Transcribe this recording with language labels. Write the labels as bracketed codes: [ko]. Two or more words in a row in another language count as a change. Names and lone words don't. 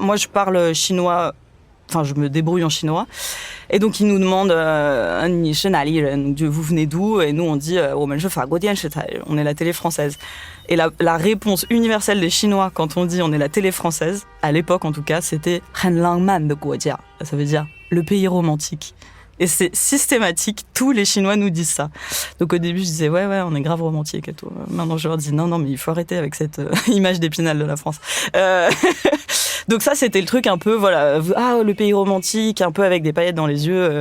[fr] Moi, je parle chinois, je me débrouille en chinois. Et donc, ils nous demandent vous venez d'où? Et nous, on dit on est la télé française. Et la réponse universelle des Chinois quand on dit on est la télé française, à l'époque en tout cas, c'était [zh] 很浪漫的国家. [fr] Ça veut dire le pays romantique. Et c'est systématique, tous les Chinois nous disent ça. Donc au début, je disais, ouais, on est grave romantique et tout. Maintenant, je leur dis, non, mais il faut arrêter avec cette image d'Épinal de la France. Donc ça, c'était le truc un peu, le pays romantique, un peu avec des paillettes dans les yeux.